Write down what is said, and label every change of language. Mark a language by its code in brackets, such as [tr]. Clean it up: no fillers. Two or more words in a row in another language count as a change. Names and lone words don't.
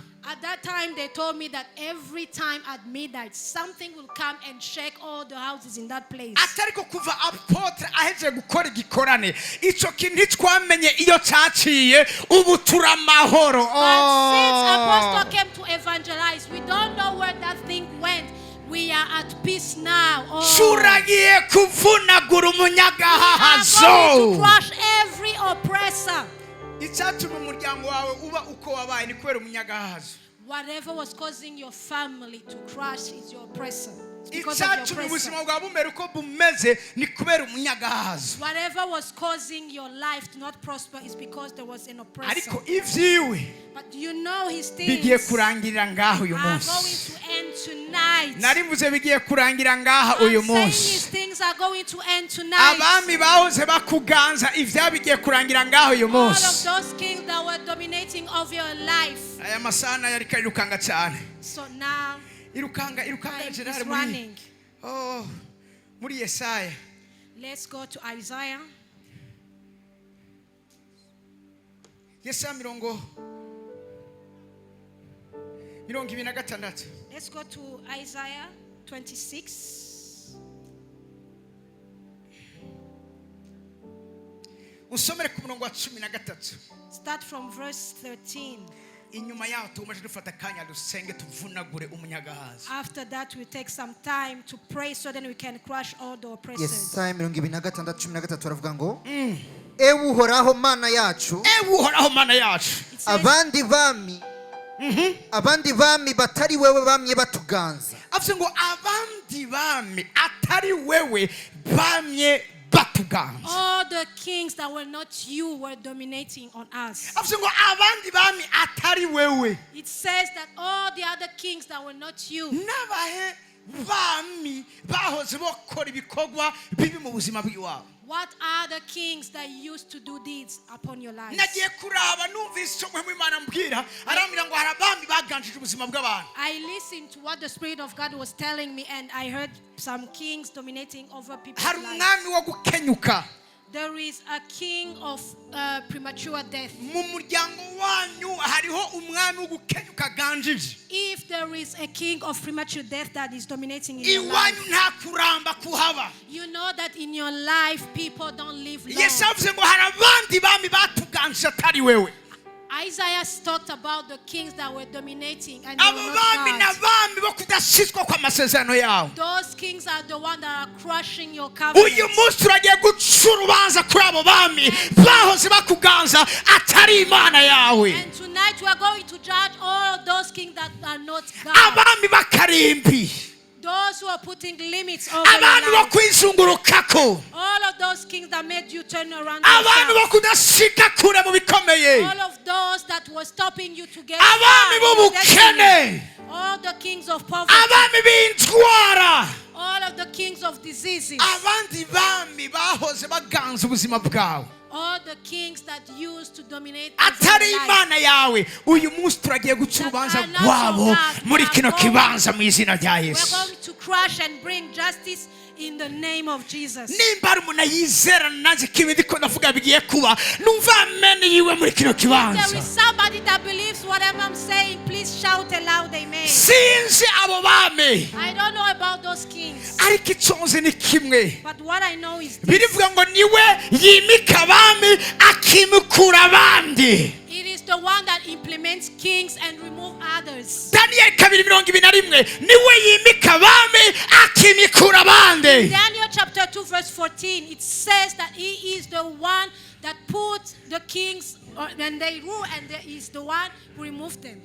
[en] At that time, they told me that every time at midnight, something will come and shake all the houses in that place. [rn] Atariko kuva apotre aheje gukora igikorane ico kintu twamenye iyo cyaciye ubu turamahoro. [en] But since Apostle came to evangelize, we don't know where that thing went. We are at peace now. [rn] Shuragiye kuvunagura [en] We are going [rn] umunyagahazo. [en] to crush every oppressor. [rn] Icyatuma umuryango wawe uba uko wabaye ni kubera umunyagahazo. [en] Whatever was causing your family to crush is your oppressor. It's because of your [rn] Icyatuma [en] oppressor. [rn] ubuzima bwawe bumera uko bumeze ni kubera umunyagahazo. [en] Whatever was causing your life to not prosper is because there was an oppressor. [rn] Ariko ivyiwe [en] But you know his [rn] bigiye [en] things [rn] kurangirira ngaho uyu [en] are going [rn] munsi. [en] to end tonight. [rn] Narimvuze bigiye kurangira ngaha [en] I'm [rn] uyu [en] saying his [rn] munsi. [en] things are going to end tonight. [rn] Abami bahoze bakuganza ivyabigiye kurangira ngaho uyu [en] All of [rn] munsi. [en] those kings that were dominating over your life. [rn] Aya masana yari karirukanga cyane. [en] So now [rn] Irukanga [en] time general is [rn] muri. [en] running. [rn] Oh, muri Yesaya. [en] Let's go to Isaiah. [rn] Yesaya 26. [en] Let's go to Isaiah 26. [rn] Usomere ku murongo wa 13. [en] Start from verse 13. [rn] Inyuma yaho tumaje dufata kanya dusenge tuvunagure umunyagahazo. [en] After that, we take some time to pray so then we can crush all the oppressors. [rn] Yesaya 26:13 aravuga ngo ewe uhoraho mana yacu Ewe uhoraho mana yacu. [en] It says, [rn] abandi bami batari wewe bamye batuganza. Avuze ngo abandi bami atari wewe bamye batuganza. [en] all the kings that were not you were dominating on us. [rn] Avuze ngo abandi bami atari wewe. [en] It says that all the other kings that were not you, [rn] Nabahe bami bahoze bokora ibikorwa bibi mu buzima bw'iwabo. [en] what are the kings that used to do deeds upon your lives? [rn] Nagiye kuraba numvise icyo mu Imana mbwira arambwira ngo hari abami baganjije ubuzima bw'abantu. [en] I listened to what the Spirit of God was telling me, and I heard some kings dominating over people's [rn] Hari [en] lives. [rn] umwami wo gukenyuka. [en] There is a king of premature death. [rn] Mu muryango wanyu hariho umwami wo gukenyuka aganjije. [en] If there is a king of premature death that is dominating in your life, [rn] Iwanyu nta kuramba kuhaba. [en] you know that in your life people don't live long. [rn] Yesu avuze ngo hari abandi bami batuganjije atari wewe. [en] Isaiah talked about the kings that were dominating and they [rn] abo [en] were [rn] bami [en] not God. [rn] n'abami bo kudashyizwa kw'amasezerano yawe. [en] Those kings are the ones that are crushing your [rn] Uyu [en] covenant. [rn] munsi turagiye guca urubanza kuri abo bami bahoze bakuganza atari Imana yawe. [en] And tonight we are going to judge all of those kings that are not God. [rn] Abami b'akarimbi, [en] Those who are putting limits over your [rn] abantu bo [en] life. [rn] kwizungurukako, [en] All of those kings that made you turn around [rn] abantu bo [en] yourself. [rn] kudashika kure mu bikomeye, [en] All of those that were stopping you to get [rn] abami [en] far in your destiny. [rn] b'ubukene, [en] All the kings of poverty. [rn] abami b'indwara, [en] All of the kings of diseases. [rn] abandi bami bahoze baganza ubuzima bwawe [en] All the kings that used to dominate [rn] atari [en] your life. [rn] Imana yawe. Uyu munsi turagiye guca urubanza rwabo muri kino kibanza mu izina rya [en] We're [rn] Yesu. [en] going to crush and bring justice in the name of Jesus. [rn] Nimba ari umuntu yizera nanjye ko ibindi ko ndavuga bigiye kuba, numva amen yiwe muri kino [en] There [rn] kibanza. [en] is somebody that believes whatever I'm saying. Please shout aloud, amen. [rn] Sinzi abo bami, [en] I don't know about those kings, [rn] ariko icyo nzi ni kimwe, [en] but what I know is this. [rn] birivuga ngo niwe yimika abami akimukura abandi. [en] It is the one that implements kings and remove others. [rn] Daniel 2:21, niwe yimika abami akimikura abandi. [en] Daniel chapter 2 verse 14, it says that he is the one that put the kings and they rule, and there is the one who removed them.